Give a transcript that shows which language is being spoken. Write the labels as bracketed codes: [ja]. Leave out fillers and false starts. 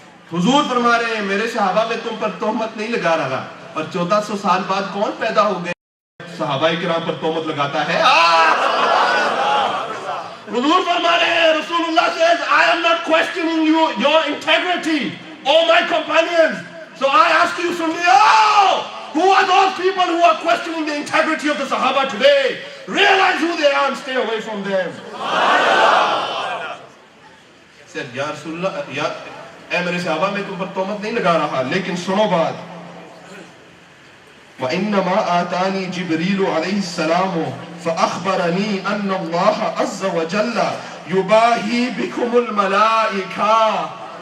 [ur] حضور فرما رہے ہیں میرے صحابہ میں تم پر تہمت نہیں لگا رہا. اور 1400 سال بعد کون پیدا ہو گئے صحابہ کرام پر تہمت لگاتا ہے؟ حضور فرما رہے ہیں, رسول اللہ [en] says, I am not questioning your integrity, oh my companions. So I ask you, Sunniyo, who are those people who are questioning the integrity of the Sahaba today? Realize who they are and stay away from them. He said, Ya Rasulullah, [ur] اے میرے صحابہ میں تم پر تہمت نہیں لگا رہا, لیکن سنو بات. [ar] وَإِنَّمَا آتَانِي جِبْرِيلُ عَلَيْهِ السَّلَامُ فَأَخْبَرَنِي أَنَّ اللَّهَ عَزَّ وَجَلَّ يُبَاهِي بِكُمُ الْمَلَائِكَةَ.